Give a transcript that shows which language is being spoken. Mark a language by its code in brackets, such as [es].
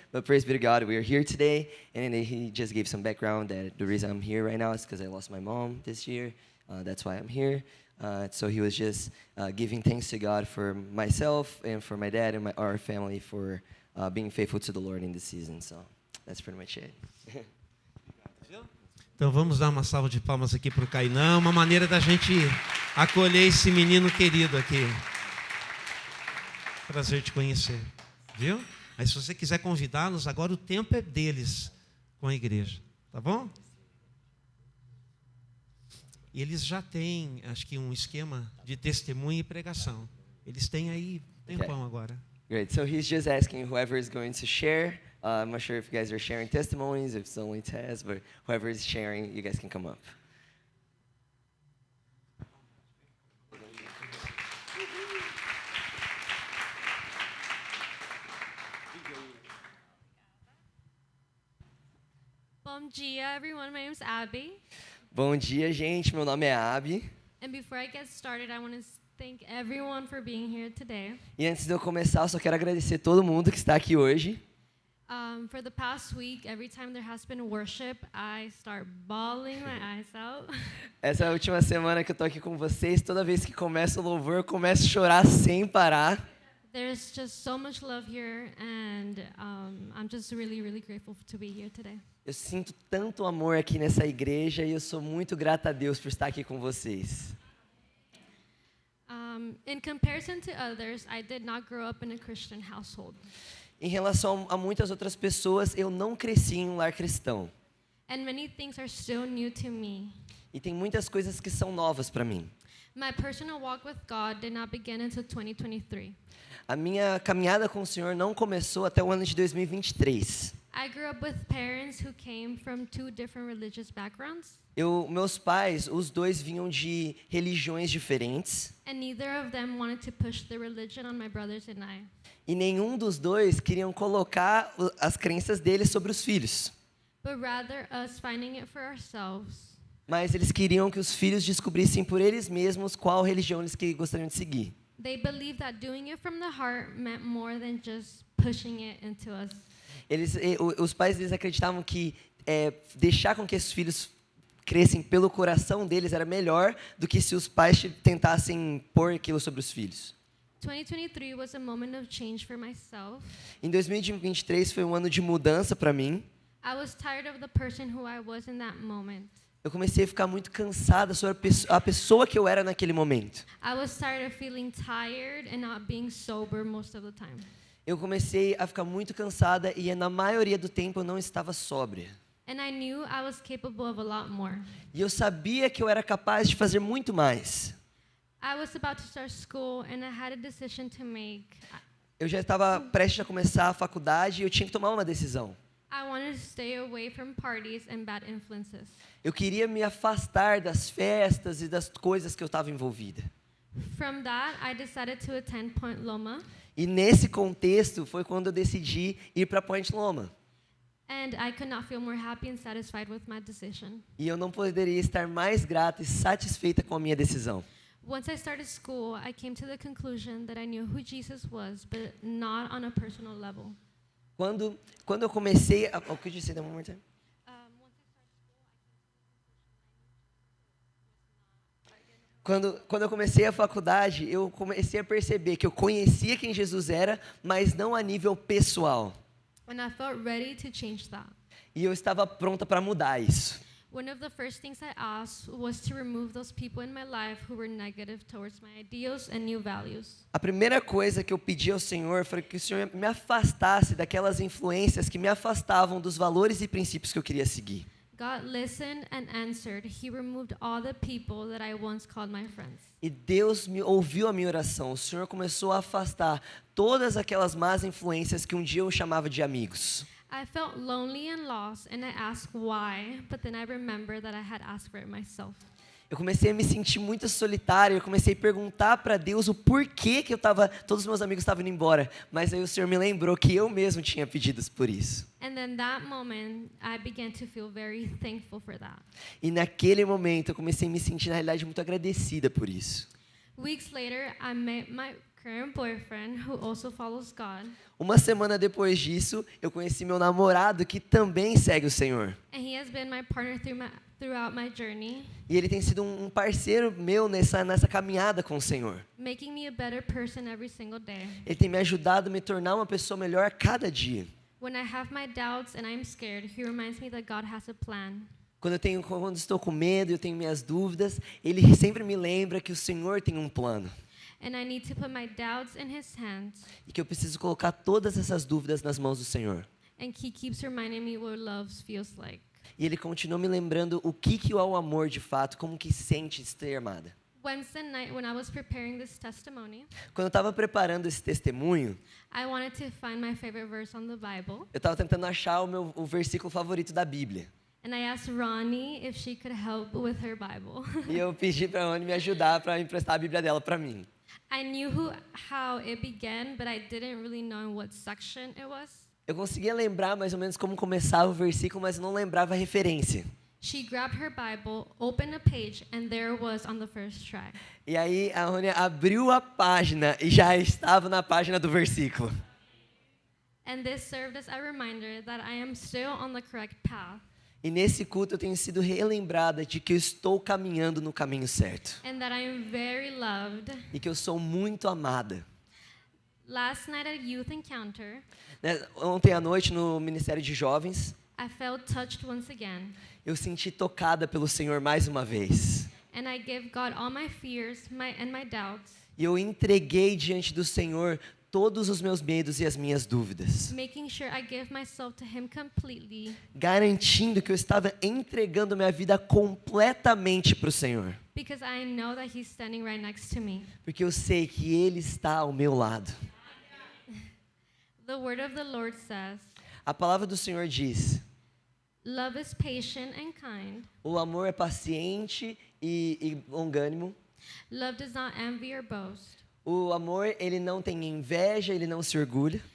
[en] But praise be to God, we are here today. And he just gave some background that the reason I'm here right now is because I lost my mom this year. That's why I'm here. So he was just giving thanks to God for myself and for my dad and our family for being faithful to the Lord in this season. So that's pretty much it. [pt] Então vamos dar uma salva de palmas aqui para o Kainan, uma maneira da gente acolher esse menino querido aqui. Prazer te conhecer, viu? Aí se você quiser convidá-los, agora o tempo é deles com a igreja, tá bom? E eles já têm, acho que um esquema de testemunho e pregação. Eles têm aí tempão agora. [en] Great. So he's just asking whoever is going to share. I'm not sure if you guys are sharing testimonies, if it's only Tess, but whoever is sharing, you guys can come up. [pt] Bom dia, [en] everyone. My name is Abby. [pt] Bom dia, gente. Meu nome é Abby. [en] And before I get started, I want to thank everyone for being here today. [pt] E antes de eu começar, eu só quero agradecer todo mundo que está aqui hoje. [en] For the past week, every time there has been worship, I start bawling my eyes out. [pt] Essa é a última semana que eu tô aqui com vocês. Toda vez que começa o louvor, eu começo a chorar sem parar. [en] There's just so much love here, and I'm just really, really grateful to be here today. [pt] Eu sinto tanto amor aqui nessa igreja e eu sou muito grata a Deus por estar aqui com vocês. [en] In comparison to others, I did not grow up in a Christian household. [pt] Em relação a muitas outras pessoas, eu não cresci em um lar cristão. [en] And many things are still new to me. [pt] E tem muitas coisas que são novas para mim. [en] My personal walk with God did not begin until 2023. [pt] A minha caminhada com o Senhor não começou até o ano de 2023. [en] I grew up with parents who came from two different religious backgrounds. [pt] Meus pais, os dois vinham de religiões diferentes. [en] And neither of them wanted to push the religion on my brothers and I. [pt] E nenhum dos dois queriam colocar as crenças deles sobre os filhos. [en] But rather us finding it for ourselves. [pt] Mas eles queriam que os filhos descobrissem por eles mesmos qual religião eles gostariam de seguir. [en] They believed that doing it from the heart meant more than just pushing it into us. [pt] Os pais deles acreditavam que deixar com que esses filhos crescem pelo coração deles era melhor do que se os pais tentassem pôr aquilo sobre os filhos. [en] 2023 was a moment of change for myself. [pt] Em 2023 foi um ano de mudança para mim. [en] I was tired of the person who I was in that moment. [pt] Eu comecei a ficar muito cansada sobre a pessoa que eu era naquele momento. [en] I was tired of feeling tired and not being sober most of the time. [pt] eu comecei a ficar muito cansada e na maioria do tempo eu não estava sóbria. [en] And I knew I was capable of a lot more. [pt] E eu sabia que eu era capaz de fazer muito mais. [en] I was about to start school and I had a decision to make. [pt] Eu já estava prestes a começar a faculdade e eu tinha que tomar uma decisão. [en] I wanted to stay away from parties and bad influences. [pt] Eu queria me afastar das festas e das coisas que eu estava envolvida. [en] From that, I decided to attend Point Loma. [pt] E nesse contexto foi quando eu decidi ir para Point Loma. [en] And I could not feel more happy and satisfied with my decision. [pt] E eu não poderia estar mais grata e satisfeita com a minha decisão. [en] Once I started school, I came to the conclusion that I knew who Jesus was, but not on a personal level. [pt] Quando eu comecei a... [en] Oh, could you say that one more time? [pt] Quando eu comecei a faculdade, eu comecei a perceber que eu conhecia quem Jesus era, mas não a nível pessoal. [en] And I felt ready to change that. [pt] E eu estava pronta para mudar isso. [en] One of the first things I asked was to remove those people in my life who were negative towards my ideals and new values. [pt] A primeira coisa que eu pedi ao Senhor foi que o Senhor me afastasse daquelas influências que me afastavam dos valores e princípios que eu queria seguir. [en] God listened and answered. He removed all the people that I once called my friends. [pt] E Deus me ouviu a minha oração. O Senhor começou a afastar todas aquelas más influências que um dia eu chamava de amigos. [en] I felt lonely and lost, and I asked why, but then I remembered that I had asked for it myself. [pt] Eu comecei a me sentir muito solitário, eu comecei a perguntar para Deus o porquê que todos os meus amigos estavam indo embora, mas aí o Senhor me lembrou que eu mesmo tinha pedido por isso. [en] And then that moment, I began to feel very thankful for that. [pt] E naquele momento eu comecei a me sentir na realidade muito agradecida por isso. [en] Weeks later, I met my current boyfriend, who also follows God. [pt] Uma semana depois disso, eu conheci meu namorado que também segue o Senhor. [en] And he has been my partner throughout my journey, [pt] E ele tem sido um parceiro meu nessa caminhada com o Senhor. [en] making me a better person every single day. [pt] Ele tem me ajudado a me tornar uma pessoa melhor a cada dia. [en] When I have my doubts and I'm scared, he reminds me that God has a plan. [pt] Quando estou com medo, eu tenho minhas dúvidas, ele sempre me lembra que o Senhor tem um plano. [en] And I need to put my doubts in his hands. [pt] E que eu preciso colocar todas essas dúvidas nas mãos do Senhor. [en] And he keeps reminding me what love feels like. [pt] E ele continua me lembrando o que é o amor de fato, como que sente ser amada. [en] Wednesday night, when I was preparing this testimony, [pt] Quando eu estava preparando esse testemunho, [en] I wanted to find my favorite verse on the Bible. [pt] eu estava tentando achar o versículo favorito da Bíblia. [en] And I asked Ronnie if she could help with her Bible. [pt] E eu pedi para a Anne me ajudar para emprestar a Bíblia dela para mim. [en] I knew how it began, but I didn't really know in what section it was. [pt] Eu conseguia lembrar mais ou menos como começava o versículo, mas eu não lembrava a referência. [en] She grabbed her Bible, opened a page, and there it was on the first try. [pt] E aí a Anne abriu a página e já estava na página do versículo. [en] And this served as a reminder that I am still on the correct path. [pt] E nesse culto eu tenho sido relembrada de que eu estou caminhando no caminho certo. [en] And that I am very loved. [pt] E que eu sou muito amada. [en] Last night at Youth Encounter, [pt] Ontem à noite no Ministério de Jovens, [en] I felt touched once again. [pt] eu senti tocada pelo Senhor mais uma vez. [en] And I gave God all my fears and my doubts, [pt] E eu entreguei diante do Senhor todos os meus medos e as minhas dúvidas, [en] making sure I give myself to Him completely, [pt] garantindo que eu estava entregando minha vida completamente para o Senhor, [en] because I know that He's standing right next to me. [pt] porque eu sei que Ele está ao meu lado. [en] The word of the Lord says, [pt] A palavra do Senhor diz: [en] love is patient and kind. [pt] o amor é paciente e longânimo. [en] Love does not envy or boast. [pt] O amor, ele não tem inveja, ele não se orgulha.